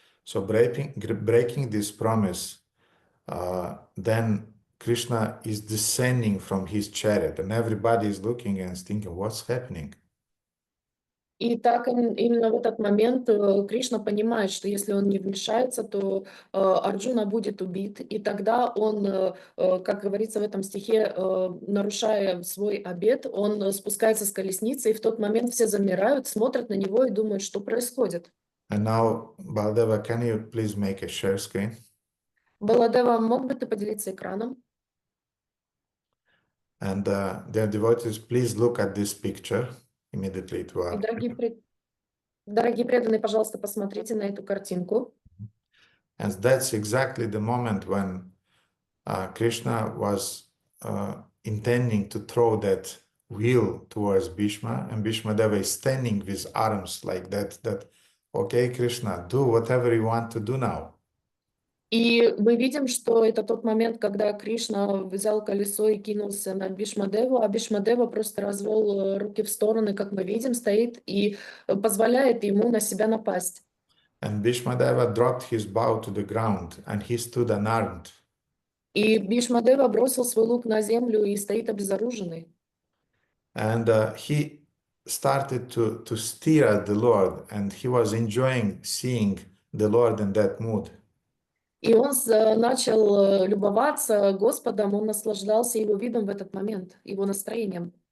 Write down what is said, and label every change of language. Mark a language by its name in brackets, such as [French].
[English] So breaking this promise, then Krishna is descending from his chariot, and everybody is looking and thinking, what's happening? [Russian] И так именно в этот момент Кришна понимает, что если он не вмешается, то Арджуна будет убит. И тогда он, как говорится в этом стихе, нарушая свой обет, он спускается с колесницы, и в тот момент все замирают, смотрят на него и думают, что происходит. [English] And now, Baldeva, can you please make a share screen? [Russian] Баладева, мог бы ты поделиться экраном? [English] And dear devotees, please look at this picture immediately to [Russian] И, [English] our. [Russian] дорогие преданные, пожалуйста, посмотрите на эту картинку. [English] And that's exactly the moment when Krishna was intending to throw that wheel towards Bhishma, and Bhishmadeva is standing with arms like that, okay, Krishna, do whatever you want to do now. [Russian] И мы видим, что это тот момент, когда Кришна взял колесо и кинулся на Бхишмадеву, а Бхишмадева просто развел руки в стороны, как мы видим, стоит и позволяет ему на себя напасть. [English] And Bhishmadeva dropped his bow to the ground, and he stood unarmed. [Russian] И Бхишмадева бросил свой лук на землю и стоит обезоруженный. [English] And he started to stare at the Lord, and he was enjoying seeing the Lord in that mood. [Russian] И он начал любоваться Господом, он наслаждался его видом в этот момент, его настроением.